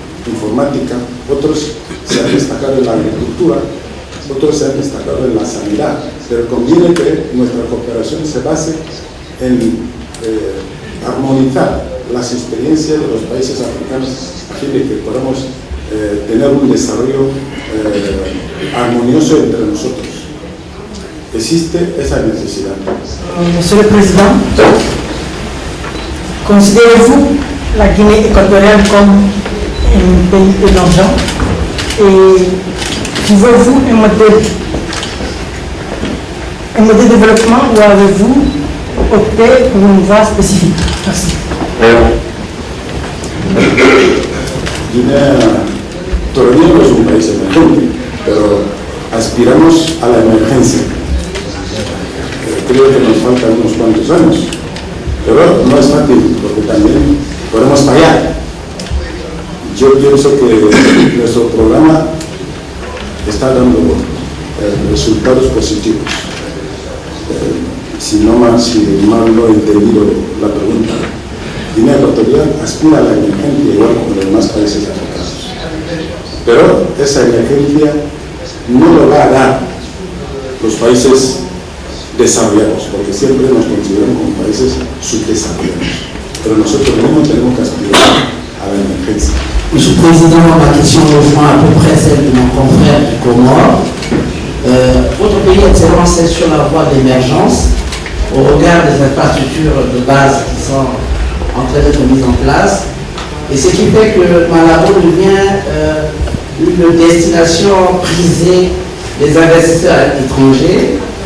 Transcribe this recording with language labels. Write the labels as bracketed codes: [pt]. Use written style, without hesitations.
[es] informática, otros se han destacado en la agricultura, otros se han destacado en la sanidad, pero conviene que nuestra cooperación se base en armonizar las experiencias de los países africanos a fin de que podamos tener un desarrollo armonioso entre nosotros. Existe esa necesidad. [fr] Monsieur le Président, considérez-vous la Guinée équatoriale comme un pays émergent et trouvez-vous un modèle de développement ou avez-vous opté pour une voie spécifique? Merci. [es] Guinea todavía no es un país emergente, pero aspiramos a la emergencia. Creo que nos faltan unos cuantos años, pero no es fácil porque también podemos fallar. Yo pienso que nuestro programa está dando resultados positivos. Si mal no he entendido la pregunta, Guinea Ecuatorial aspira a la emergencia igual como los demás países africanos. Pero esa emergencia no lo va a dar los países desarrollados, porque siempre nos consideran como países subdesarrollados. Pero nosotros mismos tenemos que aspirar a la emergencia. [fr] Monsieur le Président, ma question rejoint à peu près celle de mon confrère du Comore. Votre pays est lancé sur la voie de l'émergence au regard des infrastructures de base qui sont en train d'être mises en place. Et ce qui fait que Malabo devient une destination prisée des investisseurs étrangers.